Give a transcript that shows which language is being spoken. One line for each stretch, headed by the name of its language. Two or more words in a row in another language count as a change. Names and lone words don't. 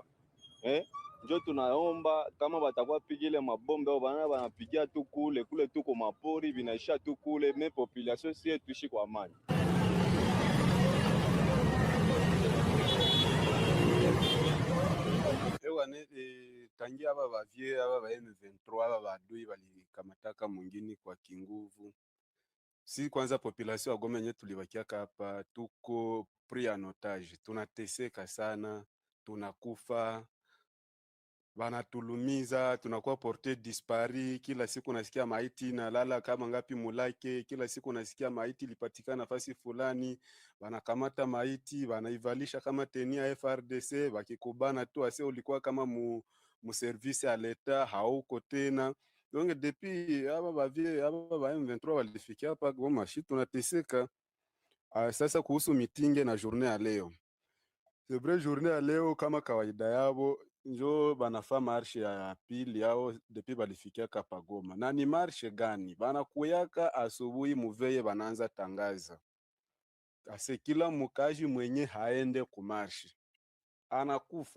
Swahili: Njo tunaomba kama batakuwa pigile mabombe au banapigia tu kule tu kwa mapori binaisha tu kule, me population sie tuishi kwa amani. Tangia aba bavie aba ba M23 aba badui balikamataka mwingine kwa kinguvu. Si kwanza population ya Goma yenye tulibakiaka hapa tuko
French: pris en otage,
Swahili: tunateseka sana, tunakufa, banatulumiza, tunakuwa
French: porte dispari.
Swahili: Kila siku nasikia maiti na lala kama ngapi mulake, kila siku nasikia maiti lipatikana nafasi fulani, banakamata maiti banaivalisha kama tenia FRDC, bakikubana tu ase ulikuwa kama mu service ya leta hauko tena.
French: Donc depuis
Swahili: aba ba M23 walifikia hapa Goma, shi tunateseka. Sasa kuhusu mitinge na journée ya leo,
French: c'est vrai journée
Swahili: ya leo kama kawaida yabo njo banafa marshe ya pili yao depuis balifikia hapa Goma. Na ni marshe gani? Banakuyaka asubuhi muveye banaanza tangaza ase kila mukaji mwenye haende kumarshe anakufa.